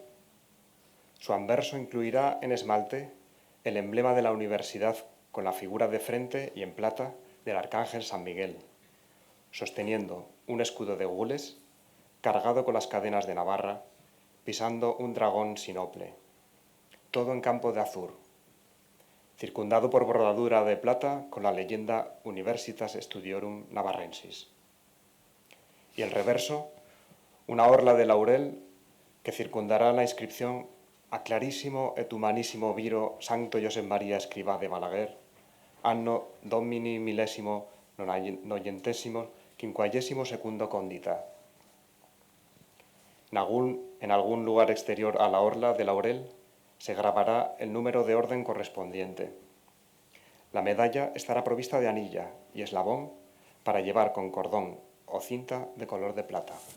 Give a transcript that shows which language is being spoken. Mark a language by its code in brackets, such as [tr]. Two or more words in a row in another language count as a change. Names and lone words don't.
[es] Su anverso incluirá en esmalte el emblema de la universidad con la figura de frente y en plata del arcángel San Miguel, sosteniendo un escudo de gules cargado con las cadenas de Navarra, pisando un dragón sinople, todo en campo de azur, circundado por bordadura de plata con la leyenda [la] Universitas Studiorum Navarrensis. [es] Y el reverso, una orla de laurel que circundará la inscripción [la] a clarissimo et humanissimo viro Sancto Josep Maria Escrivá de Balaguer, anno Domini millesimo nocentesimo quinquagesimo secundo condita. [es] En algún lugar exterior a la orla de laurel se grabará el número de orden correspondiente. La medalla estará provista de anilla y eslabón para llevar con cordón o cinta de color de plata.